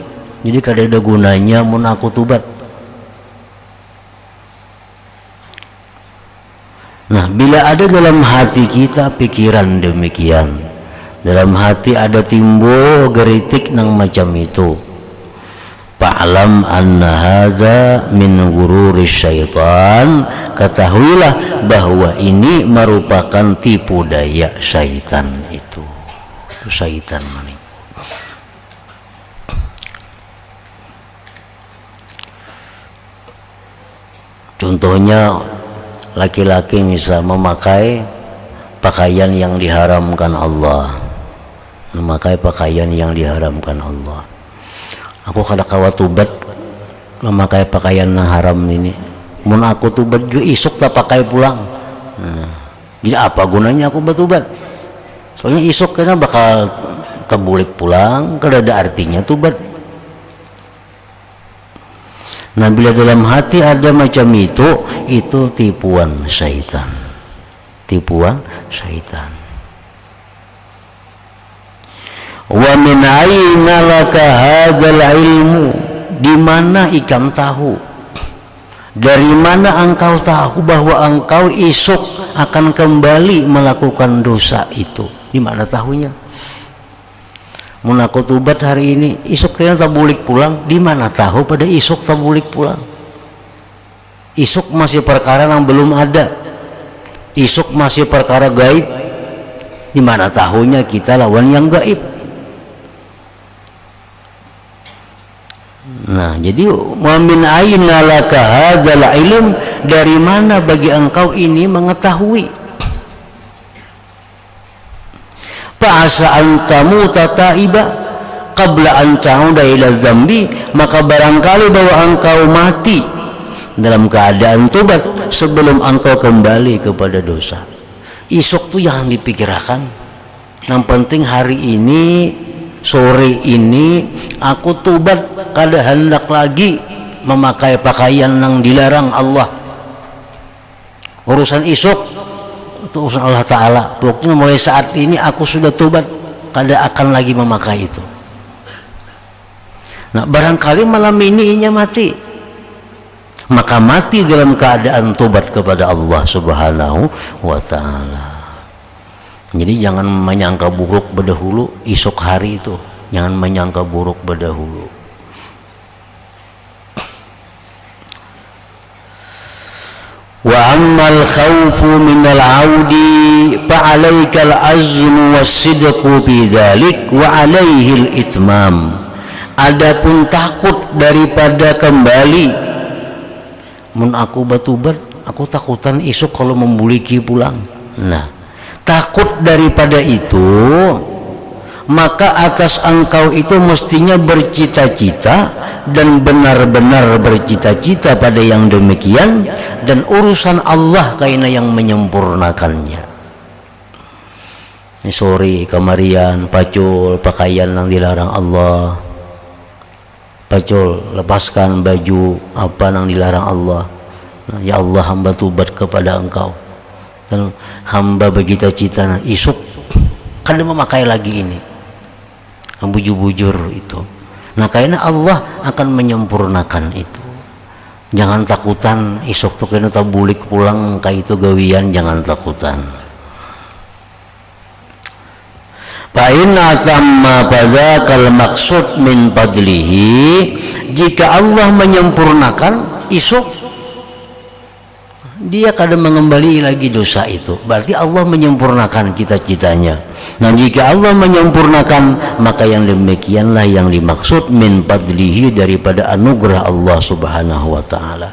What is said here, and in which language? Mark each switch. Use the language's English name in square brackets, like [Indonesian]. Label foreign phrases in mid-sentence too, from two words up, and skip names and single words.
[Banjar] Jadi kada ada gunanya mun aku tobat. Nah, bila ada dalam hati kita pikiran demikian, dalam hati ada timbul geritik nang macam itu, [Arabic] فاعلم أن هذا من غرور الشيطان, [Indonesian] ketahuilah bahwa ini merupakan tipu daya syaitan itu syaitan mana. Contohnya laki-laki misal memakai pakaian yang diharamkan Allah, memakai pakaian yang diharamkan Allah. [Banjar] Aku kada kawa tobat memakai pakaian yang haram ini. Mun aku tobat juga isuk tak pakai pulang. Nah, Jadi apa gunanya aku bertobat? Soalnya isuk kena bakal kebulik pulang, kada ada artinya tobat. Nah, bila dalam hati ada macam itu tipuan syaitan. Tipuan syaitan. [Arabic] ومن أين لك هذا العلم? [Banjar] Di mana ikam tahu? [Indonesian] Dari mana engkau tahu bahwa engkau esok akan kembali melakukan dosa itu? [Banjar] Di mana tahunya? Mun aku tobat hari ini, esok kayaknya tak bulik pulang. Di mana tahu pada esok tak bulik pulang? Esok masih perkara yang belum ada. Esok masih perkara gaib. Di mana tahunya kita lawan yang gaib? Nah, jadi [Arabic] ومن أين لك هذا العلم? [Indonesian] Dari mana bagi engkau ini mengetahui? [Arabic] فعسى أن تموت تائبا قبل أن تعود إلى الذنب, [Indonesian] maka barangkali bahwa engkau mati dalam keadaan tobat sebelum engkau kembali kepada dosa. [Banjar] Isok tuh jangan dipikirkan. Yang penting hari ini, sore ini aku tobat, kada hendak lagi memakai pakaian yang dilarang Allah. [Indonesian] Urusan isok itu urusan Allah Ta'ala. [Banjar] Pokoknya mulai saat ini aku sudah tobat, kada akan lagi memakai itu. Nah, barangkali malam ini inya mati, maka mati dalam keadaan tobat kepada Allah [Arabic] سبحانه وتعالى. [Banjar] Jadi jangan menyangka buruk berdahulu esok hari itu. Jangan menyangka buruk berdahulu. [Arabic] وأما الخوف من العود فعليك العزم والصدق في ذلك وعليه الإتمام. [Banjar] Adapun takut daripada kembali, mun aku batubat, aku takutan esok kalau membuliki pulang. Nah, takut daripada itu, [Indonesian] maka atas engkau itu mestinya bercita-cita dan benar-benar bercita-cita pada yang demikian, dan urusan Allah kaina yang menyempurnakannya. [Banjar] Ini sore kamarian pacul pakaian yang dilarang Allah, pacul lepaskan baju apa yang dilarang Allah. Nah, ya Allah, hamba tubat kepada engkau dan hamba bercita-cita isuk kada memakai lagi ini, bujur-bujur itu. [Indonesian] Nah, karena Allah akan menyempurnakan itu. [Banjar] Jangan takutan isok tuh kena tabulik pulang kayak itu gawian, jangan takutan. [Arabic] فإن تم فذاك المقصود من فضله, [Indonesian] jika Allah menyempurnakan isok dia kadang mengembali lagi dosa itu, berarti Allah menyempurnakan cita-citanya. Nah, jika Allah menyempurnakan, maka yang demikianlah yang dimaksud [Arabic] من فضله, [Indonesian] daripada anugerah Allah [Arabic] سبحانه وتعالى.